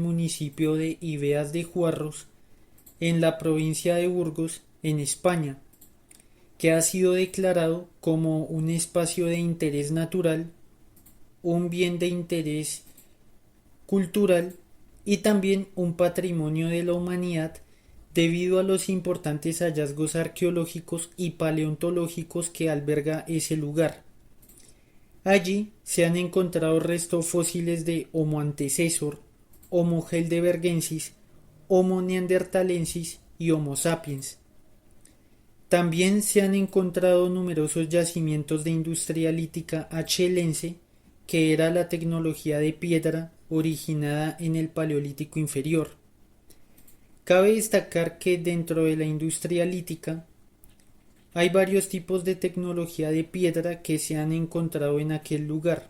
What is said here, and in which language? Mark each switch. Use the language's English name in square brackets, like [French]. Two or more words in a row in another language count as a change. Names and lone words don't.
[Spanish] municipio de Ibeas de Juarros, en la provincia de Burgos, en España, que ha sido declarado como un espacio de interés natural, un bien de interés cultural y también un patrimonio de la humanidad debido a los importantes hallazgos arqueológicos y paleontológicos que alberga ese lugar. Allí se han encontrado restos fósiles de Homo antecessor, Homo heidelbergensis, Homo neanderthalensis y Homo sapiens. También se han encontrado numerosos yacimientos de industria lítica achelense, que era la tecnología de piedra originada en el Paleolítico inferior. Cabe destacar que dentro de la industria lítica hay varios tipos de tecnología de piedra que se han encontrado en aquel lugar.